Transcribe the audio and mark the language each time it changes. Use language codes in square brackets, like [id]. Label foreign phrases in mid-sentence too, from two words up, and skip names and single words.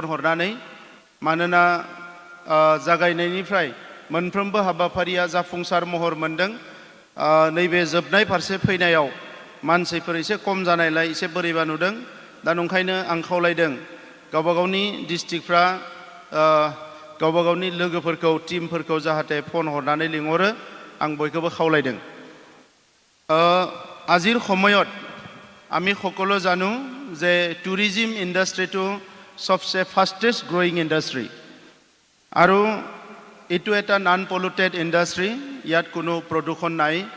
[brx] लोगोफोरखौ फन हरनानै मानोना जागायनायनिफ्राय मोनफ्रोमबो हाबाफारिया जाफुंसार महर मोनदों नैबे जोबनाय फारसे फैनायाव मानसिफोर एसे खम जानायलाय एसे बोरैबा नुदों दा नंखायनो आं खावलायदों गावबा गावनि डिस्ट्रिक्टफ्रा गावबा गावनि लोगोफोरखौ टीमफोरखौ जाहाथे फन हरनानै लिंहरो आं बयखौबो खावलायदों [as] আজিৰ সময়ত আমি সকলো জানো যে [en] tourism industry [as] সবচে [en] fastest growing industry [as] আৰু এইটো এটা [en] non polluted industry [as] ইয়াত কোনো প্ৰদূষণ নাই